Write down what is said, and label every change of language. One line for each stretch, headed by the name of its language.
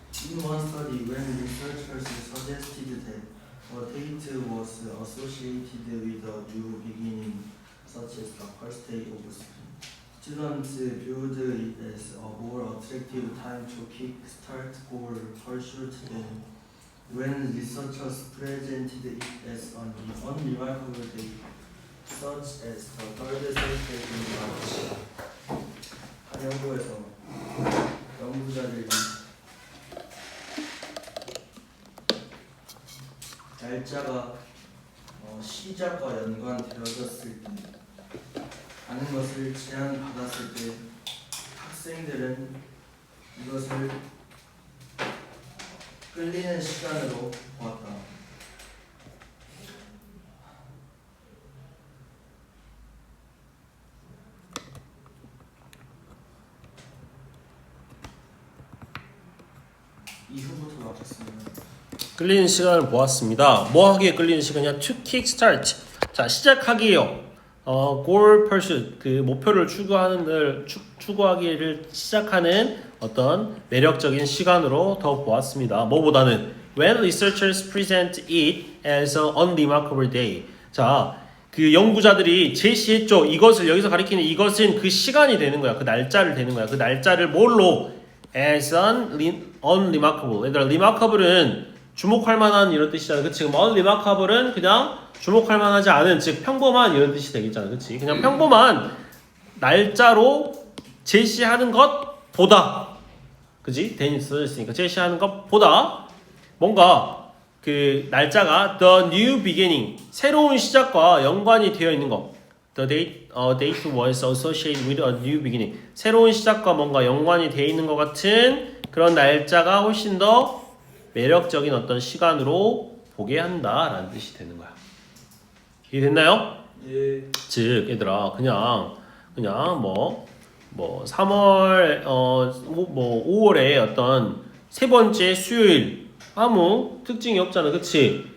English: In one study, when researchers suggested that a date was associated with a new beginning, such as the first day of spring, students viewed it as a more attractive time to kick-start goal pursuit than when researchers presented it as an unremarkable day, such as the third Thursday in March.
Korean: 한 연구에서 연구자들이 날짜가 시작과 연관되어졌을 때 아는 것을 제안받았을 때 학생들은 이것을 끌리는 시간으로 보았다. 이후부터 맞췄습니다. 끌리는 시간을 보았습니다. 뭐 하기에 끌리는 시간이야?
English: To kickstart.
Korean: 자 시작하기요.
English: goal pursuit
Korean: 그 목표를 추구하기를 시작하는 어떤 매력적인 시간으로 더 보았습니다. 뭐보다는
English: when researchers present it as an unremarkable day.
Korean: 자, 그 연구자들이 제시했죠. 이것을 여기서 가리키는 이것은 그 시간이 되는 거야. 그 날짜를 되는 거야. 그 날짜를 뭘로?
English: as an unremarkable.
Korean: 얘들아, remarkable은 주목할 만한 이런 뜻이잖아. 그치? 그럼 unremarkable은 그냥 주목할 만하지 않은, 즉 평범한 이런 뜻이 되겠잖아. 그치? 그냥 평범한 날짜로 제시하는 것보다, 그치? than이 써졌으니까 제시하는 것보다 뭔가 그 날짜가
English: the new beginning,
Korean: 새로운 시작과 연관이 되어 있는 것.
English: The date was associated with a new beginning.
Korean: 새로운 시작과 뭔가 연관이 되어 있는 것 같은 그런 날짜가 훨씬 더 매력적인 어떤 시간으로 보게 한다라는 뜻이 되는 거야. 이해됐나요? 예. 즉 얘들아 그냥 뭐 3월 5월에 어떤 세 번째 수요일 아무 특징이 없잖아. 그치?